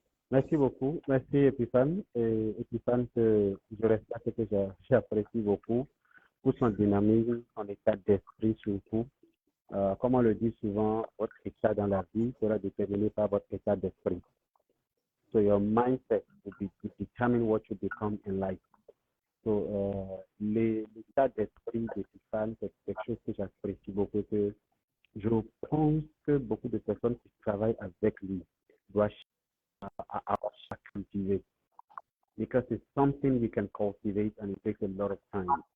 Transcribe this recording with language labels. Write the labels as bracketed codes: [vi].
[fr] Merci beaucoup. Merci Epiphane. Et Epiphane, que je respecte et que j'apprécie beaucoup pour son dynamisme, son état d'esprit surtout. Comme on le dit souvent, votre état dans la vie sera déterminé par votre état d'esprit. [en] So your mindset will determine what you become in life. [fr] So, l'état d'esprit d'Epiphane, c'est quelque chose que j'apprécie beaucoup. Que je pense que beaucoup de personnes qui travaillent avec lui doivent à cultiver. [en] Because it's something we can cultivate and it takes a lot of time.